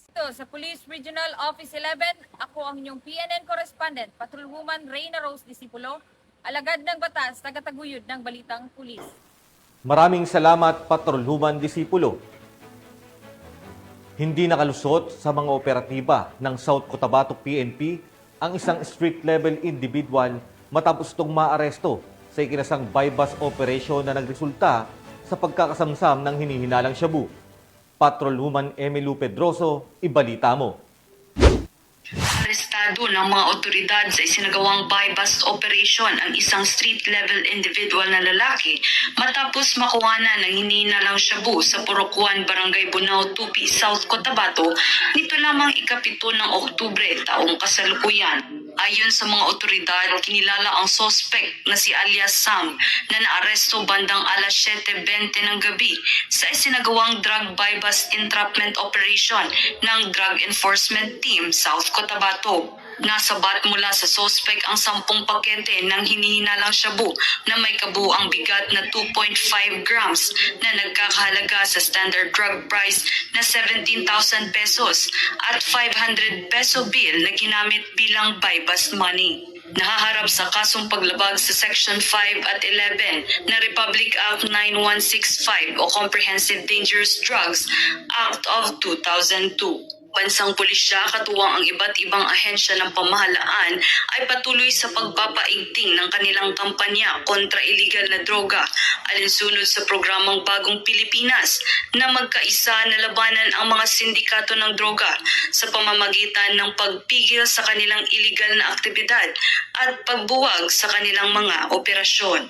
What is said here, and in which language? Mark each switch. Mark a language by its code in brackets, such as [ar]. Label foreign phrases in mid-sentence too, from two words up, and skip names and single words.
[tl] Dito sa Police Regional Office 11, ako ang inyong PNN correspondent, Patrolwoman Reyna Rose Disipulo, alagad ng batas, tagataguyod ng Balitang Pulis. Maraming salamat, Patrolwoman Disipulo. Hindi nakalusot sa mga operatiba ng South Cotabato PNP ang isang [en] street-level individual [tl] matapos itong maaresto sa ikinasang [en] buy-bust operation [tl] na nagresulta sa pagkakasamsam ng hinihinalang shabu. Patrolwoman Emily Pedroso, ibalita mo. Arestado ng mga otoridad sa isinagawang [en] buy-bust operation [tl] ang isang [en] street-level individual [tl] na lalaki matapos makuhanan ng hinihinalang shabu sa Purokwan, Barangay Bunao, Tupi, South Cotabato nito lamang ika-7 ng Oktubre taong kasalukuyan. Ayon sa mga otoridad, kinilala ang suspect na si alias Sam na naaresto bandang alas 7:20 ng gabi sa isinagawang [en] drug buy-bust entrapment operation [tl] ng Drug Enforcement Team South Cotabato. Nasabat mula sa suspect ang 10 pakete ng hinihinalang shabu na may kabuuang bigat na 2.5 grams na nagkakahalaga sa [en] standard drug price [tl] na 17,000 pesos at 500 [en] peso bill [tl] na ginamit bilang [en] buy-bust money. [tl] Nahaharap sa kasong paglabag sa Section 5 at 11 na Republic Act 9165 o Comprehensive Dangerous Drugs Act of 2002. Bansang pulisya katuwang ang iba't ibang ahensya ng pamahalaan ay patuloy sa pagpapaigting ng kanilang kampanya kontra iligal na droga alinsunod sa programang Bagong Pilipinas na magkaisa na labanan ang mga sindikato ng droga sa pamamagitan ng pagpigil sa kanilang iligal na aktibidad at pagbuwag sa kanilang mga operasyon.